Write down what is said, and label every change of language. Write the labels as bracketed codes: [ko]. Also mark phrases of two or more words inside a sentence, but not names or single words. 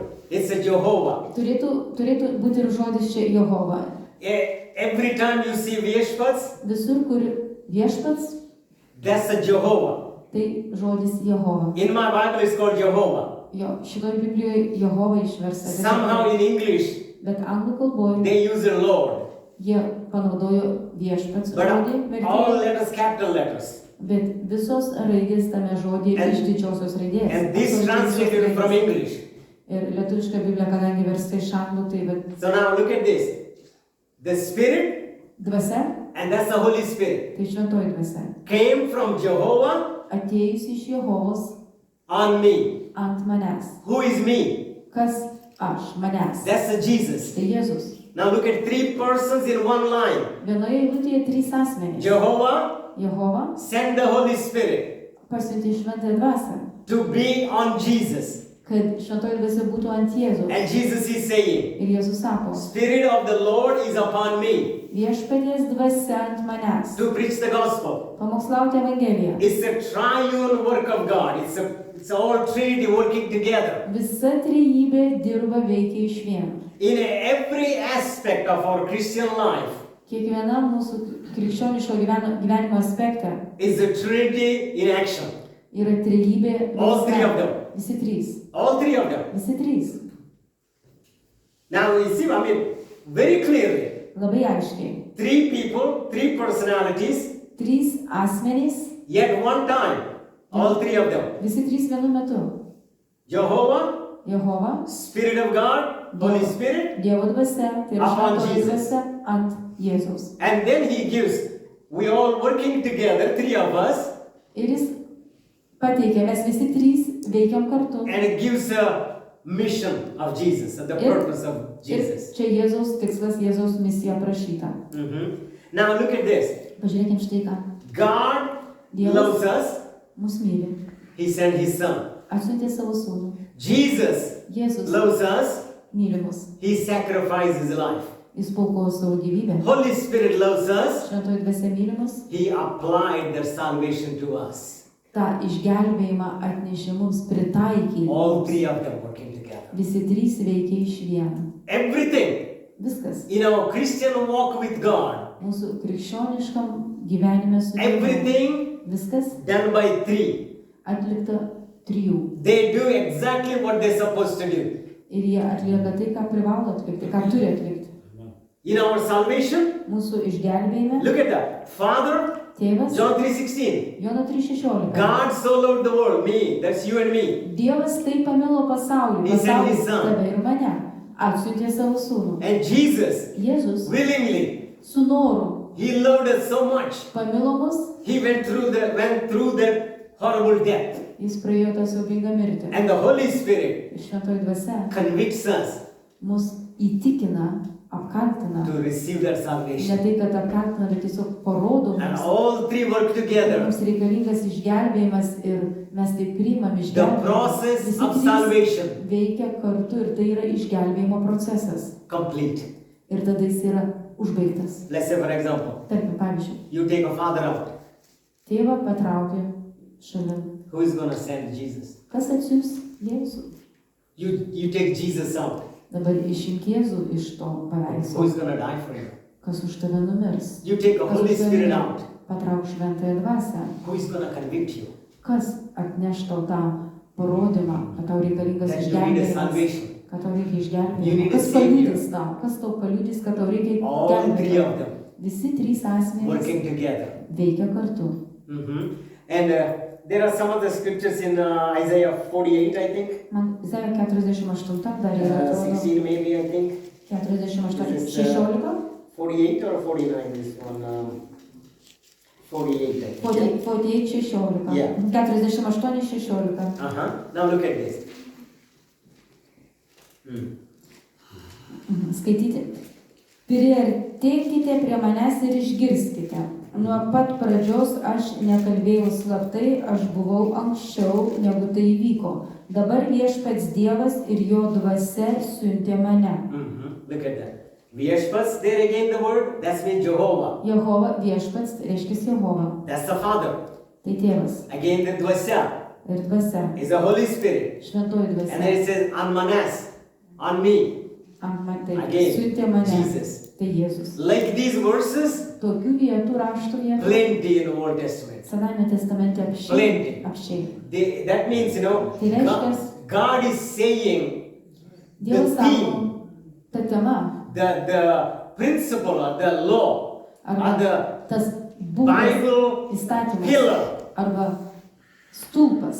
[en] It's a Jehovah. [lt] Turėtų būti ir žodis čia Jehova. [en] Every time you see Viešpats, [lt] Visur, kur viešpats, [en] that's a Jehovah. [lt] tai žodis Jehova. [en] In my Bible it's called Jehovah. [lt] Jo, šitoj Biblijoje Jehova išversta. [en] Somehow in English [lt] Bet anglų kalboje [en] they use the Lord. [lt] jie panaudojo viešpats [en] But [lt] žodį [en] all [lt] vertėjai. [en] letters, capital letters. [lt] Bet visos raidės tame žodėje [en] And- [lt] iš didžiosios raidės. [en] And this [lt] Absoliučiai [en] translated [lt] visos [en] from [lt] raidės. [en] English. [lt] Ir lietuviška Biblija, kadangi versta iš anglų, tai bet [en] So now look at this. The Spirit, [lt] dvasia, [en] and that's the Holy Spirit, [lt] tai šventoji dvasia, [en] came from Jehovah [lt] atėjusi iš Jehovos [en] on me. [lt] ant manęs. [en] Who is me? [lt] Kas aš, manęs? [en] That's a Jesus. [lt] Tai Jėzus. [en] Now look at three persons in one line. [lt] Vienoje eilutėje trys asmenys. [en] Jehovah [lt] Jehova [en] sent the Holy Spirit [lt] pasiuntė šventąją dvasią, [en] to be on Jesus. [lt] kad šventoji dvasia būtų ant Jėzaus. [en] And Jesus is saying, [lt] Ir Jėzus sako, [en] Spirit of the Lord is upon me. [lt] Viešpaties dvasia ant manęs. [en] to preach the gospel. [lt] Pamokslauti Evangeliją. [en] It's a triune work of God. It's all Trinity working together. [lt] Visa trejybė dirba veikia išvien. [en] In every aspect of our Christian life [lt] Kiekvienam mūsų krikščioniško gyvenimo aspekte [en] is the Trinity in action. [lt] yra trejybė. [en] All three of them. [lt] Visi trys. [en] All three of them. [lt] Visi trys. [en] Now you see, very clearly, [lt] Labai aiškiai. [en] three people, three personalities, [lt] Trys asmenys, [en] yet one time, all three of them. [lt] visi trys vienu metu. [en] Jehovah, [lt] Jehova, [en] Spirit of God, Holy Spirit, [lt] Dievo dvasia, tai yra [en] Upon [lt] šventoji [en] Jesus. [lt] dvasia ant Jėzaus. [en] and then He gives, we all working together, three of us, [lt] Ir jis pateikė, mes visi trys veikiam kartu. [en] and it gives a mission of Jesus, the purpose of [lt] Ir [en] Jesus. [lt] čia Jėzaus tikslas, Jėzaus misija aprašyta. [en] Now look at this. [lt] Pažiūrėkim štai ką. [en] God [lt] Dievas [en] loves us. [lt] mus myli. [en] He sent His Son. [lt] Atsiuntė savo sūnų. [en] Jesus [lt] Jėzus [en] loves us. [lt] myli mus. [en] He sacrificed His life. [lt] Jis paukojo savo gyvybę. [en] Holy Spirit loves us. [lt] Šventoji dvasia myli mus. [en] He applied their salvation to us. [lt] Ta išgelbėjimą atnešė mums, pritaikė. [en] All three of them working together. [lt] Visi trys veikia iš vieno. [en] Everything [lt] Viskas. [en] in our Christian walk with God, [lt] Mūsų krikščioniškam gyvenime su Dievu. [en] everything [lt] Viskas [en] done by three. [lt] atlikta trijų. [en] They do exactly what they're supposed to do. [lt] Ir jie atlieka tai, ką privalo atlikti, ką turi atlikti. [en] In our salvation, [lt] Mūsų išgelbėjime [en] look at that. Father, [lt] tėvas, [en] John 3:16. [lt] Jono 3:16. [en] God so loved the world, me, that's you and me. [lt] Dievas taip pamilo pasaulį, [en] He sent [lt] pasaulį [en] his son. [lt] tave ir mane. Atsiuntė savo sūnų. [en] And Jesus, [lt] Jėzus [en] willingly, [lt] su noru [en] He loved us so much. [lt] pamilo mus, [en] He went through that horrible death. [lt] jis praėjo tą siaubingą mirtį. [en] And the Holy Spirit [lt] Ir šventoji dvasia [en] convicts us [lt] mus įtikina, apkaltina. [en] to receive that [lt] Ne [en] salvation. [lt] tai, kad apkaltina, bet tiesiog parodo [en] And [lt] mums. [en] all three work together. [lt] Mums reikalingas išgelbėjimas ir mes tai priimam [en] The [lt] išgelbėjimą. [en] process [lt] Visi [en] of [lt] trys [en] salvation [lt] veikia kartu ir tai yra išgelbėjimo procesas. [en] complete. [lt] Ir tada jis yra užbaigtas. [en] Let's say, for example, [lt] Tarkim, pavyzdžiui, [en] you take a father out. [lt] tėvą patraukė šalia. [en] Who is going to send Jesus? [lt] Kas atsiųs Jėzų? [en] You take Jesus out. [lt] Dabar išimk Jėzų iš to [en] Who [lt] paveikslo. [en] is going to die for you? [lt] Kas už tave numirs? [en] You take the [lt] Kas [en] Holy [lt] už tave [en] Spirit out. [lt] patrauk šventąją dvasią? [en] Who is going to convict you? [lt] Kas atneš tau tą parodymą, kad tau reikalingas [en] That you need a [lt] išgelbėjimas? [en] salvation. [lt] Kad tau reikia [en] You [lt] išgelbėjimo. [en] need a [lt] Kas [en] savior. [lt] paliudys tau? Kas tau paliudys, kad tau reikia [en] All three [lt] gelbėjimo? [en] of them [lt] Visi trys asmenys [en] working together. [lt] veikia kartu. [en] And there are some of the scriptures in Isaiah 48, I think. [lt] Man Izaja 48 dar yra, atrodo, [en] 16 maybe, I think. [lt] 48, [en] This is, [lt] 16, [en] 48 or 49, this one. 48, I think. [lt] 48, 16. [en] Yeah. [lt] 48, 16. [en] Now look at this. [lt] Skaityti. Priartėkite prie manęs ir išgirskite. Nuo pat pradžios aš nekalbėjau slaptai, aš buvau anksčiau, negu tai įvyko. Dabar Viešpats Dievas ir jo dvasia siuntė mane. [en] Look at that. Viešpats, there again the word, that's means Jehovah. [lt] Jehova, Viešpats, reiškia Jehova. [en] That's the Father. [lt] Tai tėvas [en] Again the Dvasya [lt] ir dvasia. [en] is the Holy Spirit. [lt] Šventoji [en] And then [lt] dvasia. [en] it says, on Manas, on me. [lt] Ant man tai [en] Again, [lt] siuntė mane. [en] Jesus. [lt] Tai Jėzus. [en] Like these verses, [lt] Tokių vietų raštų vietų. [en] plenty in the Old Testament. [lt] Sename testamente apsčiai. [en] Plenty. [lt] Apsčiai. [en] That means, [lt] Tai reiškia, [en] God is saying [lt] Dievas [en] the [lt] sako, [en] theme, [lt] ta tema, [en] the principle or the law or [lt] arba [en] the [lt] tas būdas, [en] Bible [lt] įstatymas, [en] pillar [lt] arba stulpas,